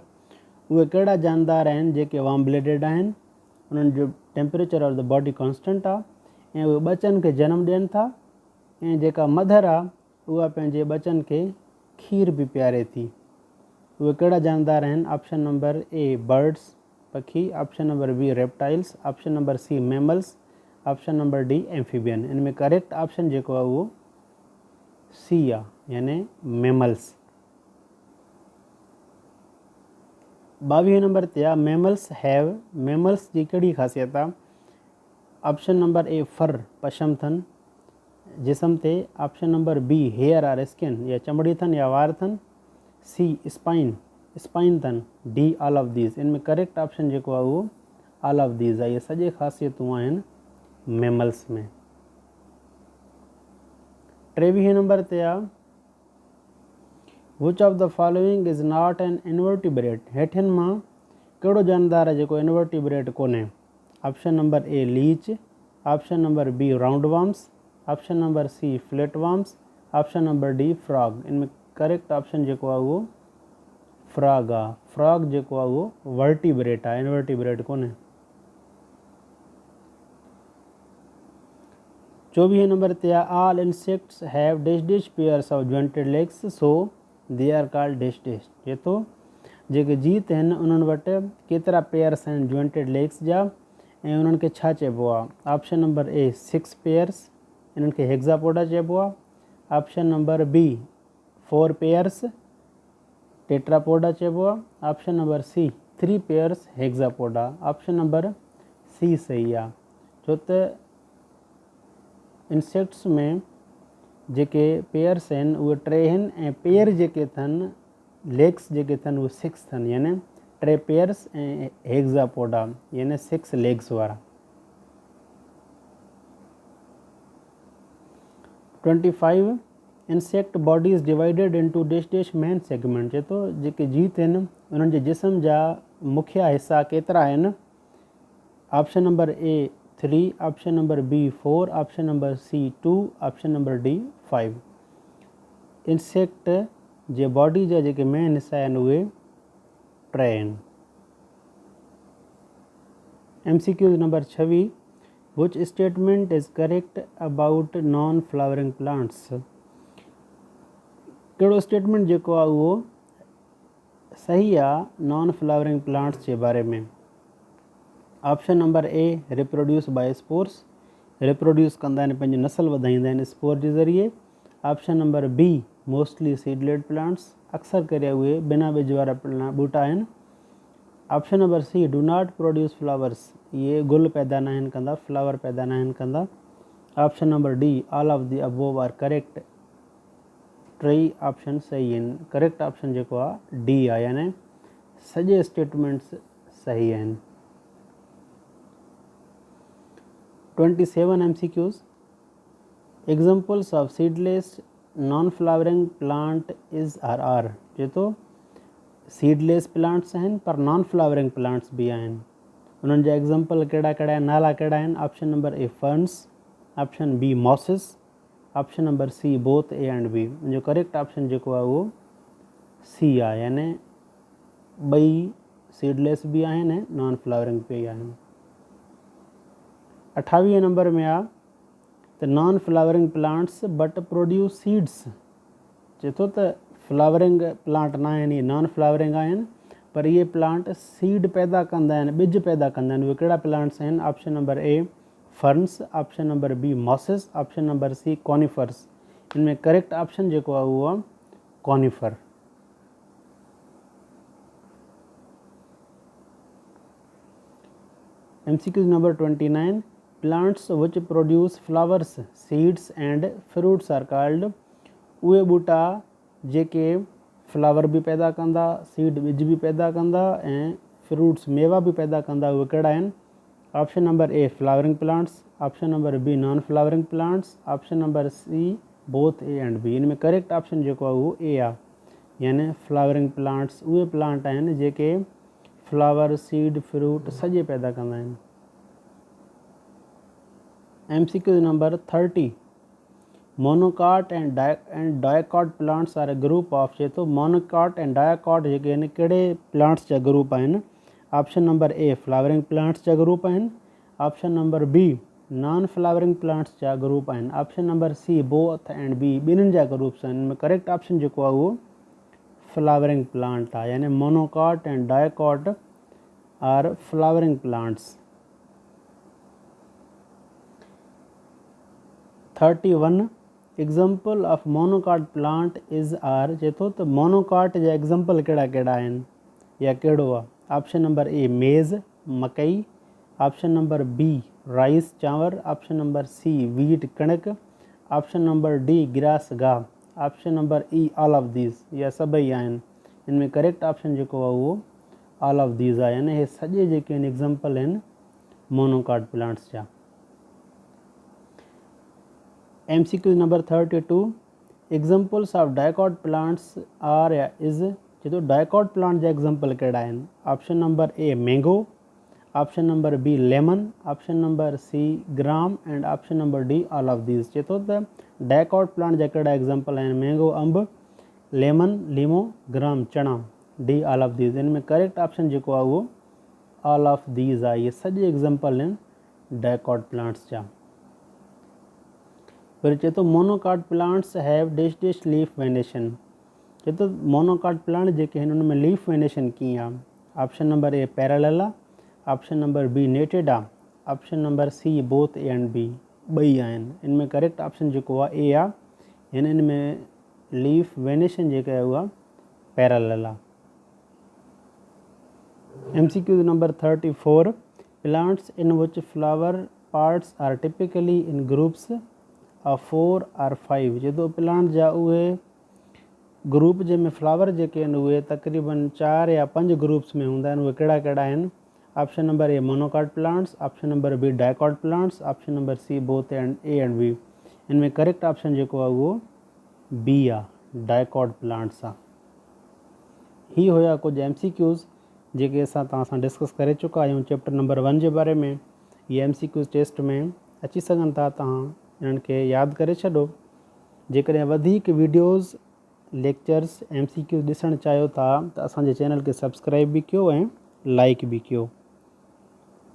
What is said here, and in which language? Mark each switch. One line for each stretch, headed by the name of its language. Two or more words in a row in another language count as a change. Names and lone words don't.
Sindhi: उहे कहिड़ा जानदार आहिनि जेके
English: warm blooded
Sindhi: आहिनि, उन्हनि जो
English: temperature of the body constant
Sindhi: आहे ऐं उहे ॿचनि खे जनमु ॾियनि था ऐं जेका मदर आहे उहा पंहिंजे ॿचनि खे खीर बि पीआरे थी। उहे कहिड़ा जानदार आहिनि?
English: option number A birds पखी, option number B reptiles, option number C mammals, option number D amphibian।
Sindhi: इन में
English: correct option
Sindhi: जेको आहे उहो सी आहे, यानी मैमल्स। 22 नंबर ते आहे
English: mammals have.
Sindhi: मैमल्स जी कहिड़ी ख़ासियत आहे?
English: option number A fur
Sindhi: पशम अथनि जिस्म ते,
English: option number B hair or skin
Sindhi: या चमड़ी अथनि या वार अथनि,
English: C spine अथनि, D all of these।
Sindhi: इन में
English: correct option
Sindhi: जेको आहे उहो
English: all of these
Sindhi: आहे। इहे सॼे ख़ासियतूं आहिनि मैमल्स में।
English: 23 number
Sindhi: ते आहे
English: which of the following is not an invertebrate.
Sindhi: हेठिन मां कहिड़ो जानदार आहे जेको इनवर्टिब्रेट कोन्हे?
English: option number A leech, option number B round worms, option number C flat worms, option number D frog.
Sindhi: इन में
English: correct option
Sindhi: जेको आहे उहो फ्रॉग आहे। फ्रॉग जेको आहे उहो वर्टिब्रेट आहे, इनवर्टिब्रेट कोन्हे।
English: 24 number
Sindhi: ते आहे
English: all insects have dash pairs of jointed legs so they are called dash.
Sindhi: चए थो जेके जीत आहिनि उन्हनि वटि केतिरा पेयर्स आहिनि
English: jointed legs
Sindhi: जा ऐं उन्हनि खे छा चइबो आहे?
English: option number A 6 pairs,
Sindhi: इन्हनि खे हेक्सापोडा चइबो आहे।
English: option number B 4 pairs, टेट्रापोडा
Sindhi: चइबो आहे।
English: option number C 3 pairs, hexapoda.
Sindhi: ऑप्शन नंबर सी सही आहे, छो त इंसेक्ट्स में जेके पेयर्स आहिनि उहे 3 आहिनि ऐं पेयर जेके अथनि लेग्स जेके अथनि उहे 6 अथनि, यानी 3 पेयर्स ऐं हेक्सापोडा यानी 6 लेग्स वारा।
English: 25 insect body is divided into dash main segment.
Sindhi: चए थो जेके जीत आहिनि उन्हनि जे जिस्म जा मुख्य हिस्सा केतिरा आहिनि?
English: option number A 3, option number B 4, option number C 2, option number D 5.
Sindhi: इंसेक्ट जे बॉडी जा जेके मेन हिस्सा आहिनि उहे 3 आहिनि।
English: MCQ number 26 which statement is correct about non flowering plants.
Sindhi: कहिड़ो स्टेटमेंट जेको आहे उहो सही आहे
English: non flowering plants
Sindhi: जे बारे में?
English: option number A reproduce by spores, reproduce
Sindhi: कंदा आहिनि, पंहिंजी नस्ल वधाईंदा आहिनि स्पोर जे ज़रिए।
English: option number B mostly seedled plants,
Sindhi: अक्सर करे उहे बिना ॿिज वारा ॿूटा आहिनि।
English: option number C do not produce flowers,
Sindhi: इहे गुल पैदा न आहिनि कंदा, फ्लावर पैदा न आहिनि कंदा।
English: option number D all of the above are correct.
Sindhi: 3 ऑप्शन सही आहिनि।
English: correct option
Sindhi: जेको आहे डी आहे, यानी सॼे स्टेटमेंट्स सही आहिनि।
English: 27 MCQs examples of seedless non flowering plant is are.
Sindhi: चए थो
English: seedless plants
Sindhi: आहिनि पर
English: non flowering plants
Sindhi: बि आहिनि, उन्हनि जा एग्जाम्पल कहिड़ा कहिड़ा आहिनि, नाला कहिड़ा आहिनि?
English: option number A ferns, option B mosses, option number C both A and B.
Sindhi: मुंहिंजो
English: correct option
Sindhi: जेको आहे उहो सी आहे, यानी ॿई सीडलेस बि आहिनि ऐं
English: non flowering
Sindhi: बि आहिनि।
English: 28 number
Sindhi: में आहे त
English: non flowering plants but produce seeds.
Sindhi: चए थो त
English: flowering plant
Sindhi: न आहिनि, इहे
English: non flowering
Sindhi: आहिनि पर इहे
English: plant seed
Sindhi: पैदा कंदा आहिनि, ॿिज पैदा कंदा आहिनि। उहे कहिड़ा प्लांट्स आहिनि?
English: option number A ferns, option number B mosses, option number C conifers.
Sindhi: इनमें
English: correct option
Sindhi: जेको आहे उहो आहे कॉनिफर।
English: MCQ number 29 plants which produce flowers seeds and fruits are called.
Sindhi: उहे ॿूटा जेके फ्लावर भी पैदा कंदा, सीड ॿिज भी पैदा कंदा ऐं फ्रूट्स मेवा भी पैदा कंदा, उहे कहिड़ा आहिनि?
English: option number A flowering plants, option number B non flowering plants, option number C both A and B.
Sindhi: इन में
English: correct option
Sindhi: जेको आहे उहो ए आहे, यानी
English: flowering plants
Sindhi: उहे प्लांट आहिनि जेके
English: flower seed fruit
Sindhi: सॼे पैदा कंदा आहिनि।
English: MCQ number 30, monocot and dicot plants are a group of,
Sindhi: चए थो
English: monocot and dicot
Sindhi: जेके आहिनि कहिड़े प्लांट्स जा ग्रुप आहिनि?
English: option number A flowering plants
Sindhi: जा ग्रुप आहिनि,
English: option number B non flowering plants
Sindhi: जा ग्रुप आहिनि,
English: option number C both and B
Sindhi: ॿिन्हिनि जा ग्रुप्स आहिनि। इनमें
English: correct option
Sindhi: जेको आहे उहो
English: flowering plant
Sindhi: आहे,
English: यानी monocot and dicot are flowering plants. 31 example of monocot plant is are,
Sindhi: चए थो त मोनोकॉट जा एग्जाम्पल कहिड़ा कहिड़ा आहिनि या कहिड़ो आहे?
English: option number A maize मकई, option number B rice चांवर, option number C wheat कणिक, option number D grass गाह, option number E all of these,
Sindhi: या सभई आहिनि। इनमें
English: correct option
Sindhi: जेको आहे उहो
English: all of these
Sindhi: आहे, यानी हे सॼे जेके आहिनि एग्जाम्पल आहिनि
English: monocot plants
Sindhi: जा।
English: MCQ number 32 examples of dicot plants are या is,
Sindhi: चए थो
English: dicot plant
Sindhi: जा एग्जाम्पल कहिड़ा आहिनि?
English: option number A mango, option number B lemon, option number C gram and option number D all of these.
Sindhi: चए थो त
English: dicot plant
Sindhi: जा कहिड़ा एग्जाम्पल आहिनि?
English: मैंगो अंब, lemon लीमो, gram चणा, D all of these।
Sindhi: इनमें
English: correct option
Sindhi: जेको आहे उहो
English: all of these
Sindhi: आहे, इहे सॼे एग्जाम्पल आहिनि
English: dicot plants
Sindhi: जा। फिर चए थो
English: monocot plants have dash dash leaf venation,
Sindhi: चए थो
English: monocot plant
Sindhi: जेके आहिनि उनमें
English: leaf venation
Sindhi: कीअं आहे?
English: option number A parallel आहे, option number B netted आहे, option number C both A and B,
Sindhi: ॿई आहिनि। इनमें
English: correct option
Sindhi: जेको आहे ए आहे, यानी इनमें
English: leaf venation
Sindhi: जेका आहे उहा पैरेलल आहे।
English: MCQ number 34 plants in which flower parts are typically in groups of 4 और 5,
Sindhi: चए थो प्लांट जा उहे ग्रुप जंहिंमें फ्लावर जेके आहिनि उहे तक़रीबन 4 या 5 ग्रुप्स में हूंदा आहिनि, उहे कहिड़ा कहिड़ा आहिनि?
English: option number A monocot plants, option number B dicot plants, option number C both A and B.
Sindhi: इनमें
English: correct option
Sindhi: जेको आहे उहो बी आहे,
English: dicot plants
Sindhi: आहे। ही हुया कुझु MCQs जेके असां तव्हां सां डिस्कस करे चुका आहियूं
English: chapter number 1
Sindhi: जे बारे में। ये MCQs टेस्ट में अची सघनि था, तव्हां इन्हनि खे यादि करे छॾो। जेकॾहिं वधीक
English: videos lectures MCQ
Sindhi: ॾिसणु चाहियो था त असांजे चैनल खे सब्सक्राइब बि कयो ऐं लाइक बि कयो।